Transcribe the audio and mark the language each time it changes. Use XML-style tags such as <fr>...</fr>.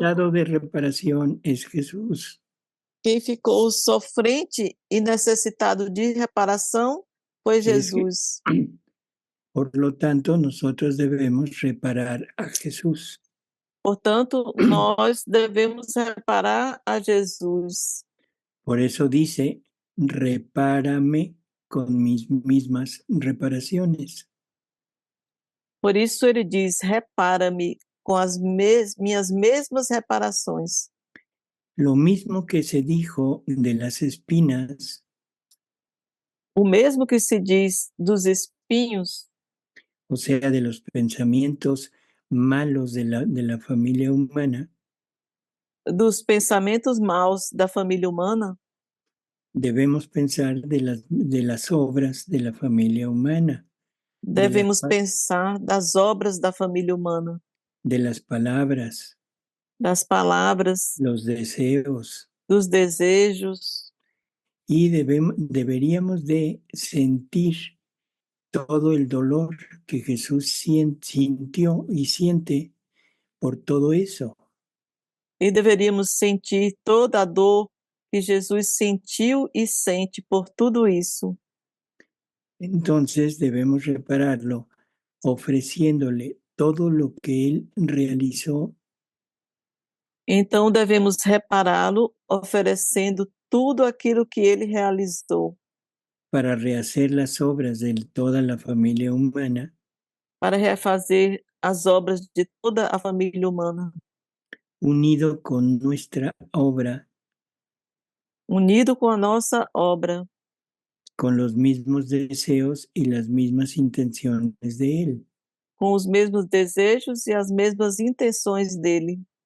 <es>necesitado de reparación es Jesús.</es> <pt>Quem ficou sofrente e necessitado de reparação foi Jesus.</pt> <es>Por lo tanto, nosotros debemos reparar a Jesús.</es> <pt>Portanto, nós devemos reparar a Jesus.</pt> <es>Por eso dice, repárame con mis mismas reparaciones.</es> <pt>Por isso ele diz: repara-me com as minhas mesmas reparações.</pt> <es>Lo mismo que se dijo de las espinas,</es> <pt>O mesmo que se diz dos espinhos,</pt> <es>o sea, de los pensamientos malos de la familia humana,</es> <pt>dos pensamentos maus da família humana,</pt> <es>debemos pensar de las obras de la familia humana,</es> <pt>devemos pensar das obras da família humana,</pt> <es>de las palabras,</es> <pt>das palavras,</pt> <es>los deseos,</es> <pt>dos desejos,</pt> <es>y deberíamos de sentir todo el dolor que Jesús sintió y siente por todo eso.</es> <pt>e deveríamos sentir toda a dor que Jesus sentiu e sente por tudo isso.</pt> <es>Entonces debemos repararlo ofreciéndole todo lo que Él realizó.</es> <pt>Então devemos repará-lo oferecendo tudo aquilo que ele realizou</pt> <es>para rehacer las obras de toda la familia humana,</es> <pt>para refazer as obras de toda a família humana,</pt> <es>unido con nuestra obra,</es> <pt>unido com a nossa obra,</pt> <es>con los mismos deseos y las mismas intenciones de Él.</es> <pt>com os mesmos desejos e as mesmas intenções dele.</pt>